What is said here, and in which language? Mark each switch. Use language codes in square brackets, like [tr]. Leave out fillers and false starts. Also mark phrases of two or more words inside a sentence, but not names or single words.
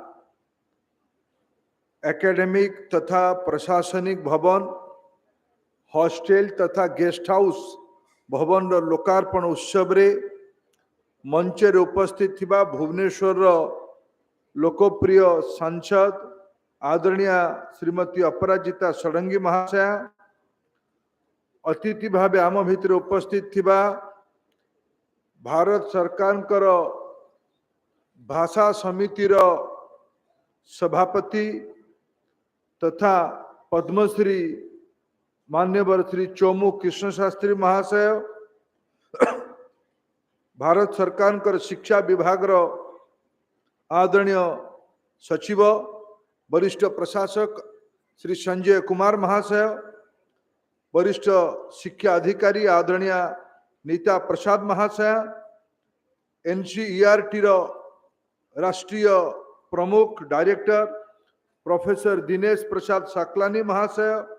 [or] ଏକାଡେମିକ ତଥା ପ୍ରଶାସନିକ ଭବନ ହଷ୍ଟେଲ ତଥା [en] guest house [or] ଭବନ ଲୋକାର୍ପଣ ଉତ୍ସବ ରେ ମଞ୍ଚ ରେ ଉପସ୍ଥିତ ଥିବା ଭୁବନେଶ୍ୱର ଲୋକପ୍ରିୟ ସାଂସଦ ଆଦରଣୀୟ ଶ୍ରୀମତୀ ଅପରାଜିତା ଷଡ଼ଙ୍ଗୀ ମହାଶୟା ଅତିଥି ଭାବେ ଆମ ଭିତର ଉପସ୍ଥିତ ଥିବା ଭାରତ ସରକାର ଭାଷା ସମିତିର ସଭାପତି ତଥା ପଦ୍ମଶ୍ରୀ ମାନ୍ୟବର ଶ୍ରୀ ଚମୁ କୃଷ୍ଣ ଶାସ୍ତ୍ରୀ ମହାଶୟ ଭାରତ ସରକାର ଶିକ୍ଷା ବିଭାଗ ଆଦରଣୀୟ ସଚିବ ବରିଷ୍ଠ ପ୍ରଶାସକ ଶ୍ରୀ ସଞ୍ଜୟ କୁମାର ମହାଶୟ ବରିଷ୍ଠ ଶିକ୍ଷା ଅଧିକାରୀ ଆଦରଣୀୟ ନୀତା ପ୍ରସାଦ ମହାଶୟ NCERT ରାଷ୍ଟ୍ରୀୟ ପ୍ରମୁଖ [en] director professor [or] ଦିନେଶ ପ୍ରସାଦ ସାକଲାନୀ ମହାଶୟ